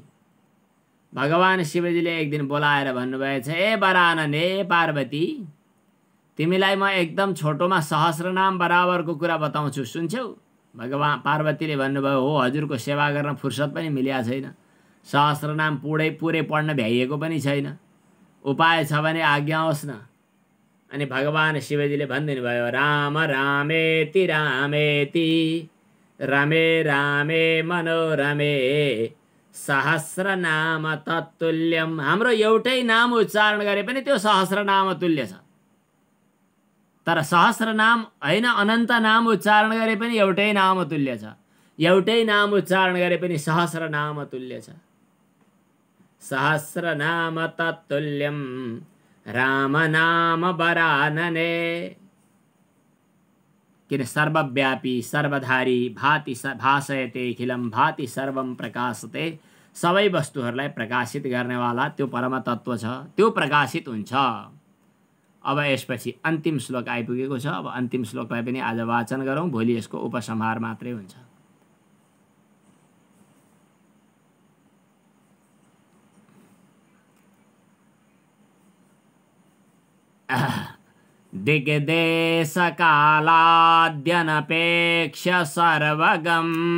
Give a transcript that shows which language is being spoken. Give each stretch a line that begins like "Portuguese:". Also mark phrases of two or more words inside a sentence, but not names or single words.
Nepali: भगवान शिवजीले एक दिन बोलाएर भन्नुभएछ, ए वरानन, ए पार्वती, तिमीलाई म एकदम छोटोमा सहस्रनाम बराबरको कुरा बताउँछु, सुन्छौ? भगवान पार्वतीले भन्नुभयो, हो, हजुरको सेवा गर्न फुर्सद पनि मिलेको छैन, सहस्रनाम पुरै पढ्न भ्याइएको पनि छैन, उपाय छ भने आज्ञा होस् न। अनि भगवान शिवजीले भनिदिनु भयो,
Sanskrit: राम रामेति रामेति रमे रामे मनोरमे सहस्रनाम तत्तुल्यम।
Nepali: हाम्रो एउटै नाम उच्चारण गरे पनि त्यो सहस्रनाम तुल्य छ। तर सहस्रनाम होइन, अनन्त नाम उच्चारण गरे पनि एउटै नाम तुल्य छ। एउटै नाम उच्चारण गरे पनि सहस्रनाम तुल्य छ।
Sanskrit: सहस्रनाम तत्तुल्यम राम नाम वरानने। किन सर्वव्यापी सर्वधारी भाति भासयते अखिलम भाति सर्वम प्रकाशते।
Nepali: सबै वस्तुहरूलाई प्रकाशित गर्नेवाला त्यो परम तत्त्व छ, त्यो प्रकाशित हुन्छ। अब यसपछि अन्तिम श्लोक आइपुगेको छ। अब अन्तिम श्लोकलाई पनि आज वाचन गरौँ, भोलि यसको उपसंहार मात्रै हुन्छ।
Sanskrit: दिग्देशकालाद्यनपेक्ष्य सर्वगम्